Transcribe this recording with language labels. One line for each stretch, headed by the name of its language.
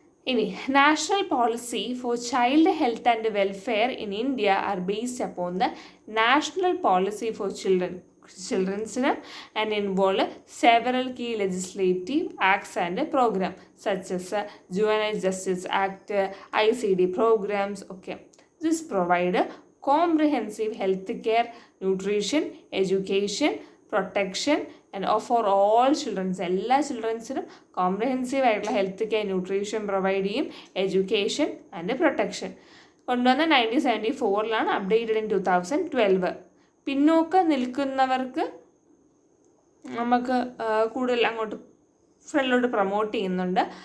English: ഇനി national policy for child health and welfare in India are based upon the national policy for children's and involve several key legislative acts and programs such as Juvenile Justice Act, ICD programs. Okay, this provide comprehensive health care, nutrition, education, protection and for all children.
Malayalam: എല്ലാ ചിൽഡ്രൻസിനും comprehensive ആയിട്ടുള്ള health care nutrition provide ചെയ്യും, education and protection.
English: കൊണ്ടുവന്ന 1974 updated in 2012.
Malayalam: പിന്നോക്കം നിൽക്കുന്നവർക്ക് നമുക്ക് കൂടുതൽ അങ്ങോട്ട് ഫ്രണ്ടിലോട്ട് പ്രൊമോട്ട് ചെയ്യുന്നുണ്ട്.